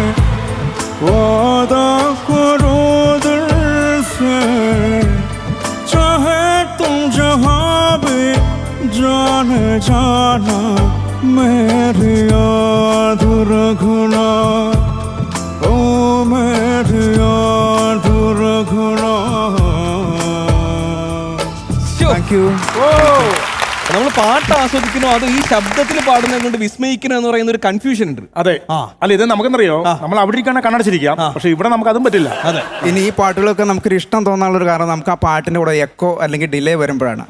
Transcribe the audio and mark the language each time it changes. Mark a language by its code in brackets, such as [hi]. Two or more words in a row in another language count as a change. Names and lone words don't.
[hi] वादा करो दिल से, चाहे तुम जहाँ भी जाने जाना, मेरी याद रखना, ओ मेरी याद रखना. [en] thank you. [ml] നമ്മൾ പാട്ട് ആസ്വദിക്കണോ അതോ ഈ ശബ്ദത്തിൽ പാടുന്നത് കൊണ്ട് വിസ്മയിക്കണോ എന്ന് പറയുന്ന ഒരു കൺഫ്യൂഷൻ ഉണ്ട്. അതെ, അല്ല ഇത് നമുക്കെന്നറിയോ, നമ്മൾ അവിടെ ഇരിക്കാണ് കണ്ണടച്ചിരിക്കാം, പക്ഷെ ഇവിടെ നമുക്ക് അതും പറ്റില്ല. അതെ, ഇനി ഈ പാട്ടുകളൊക്കെ നമുക്കൊരു ഇഷ്ടം തോന്നാനുള്ള ഒരു കാരണം നമുക്ക് ആ പാട്ടിന്റെ കൂടെ എക്കോ അല്ലെങ്കിൽ ഡിലേ വരുമ്പോഴാണ്.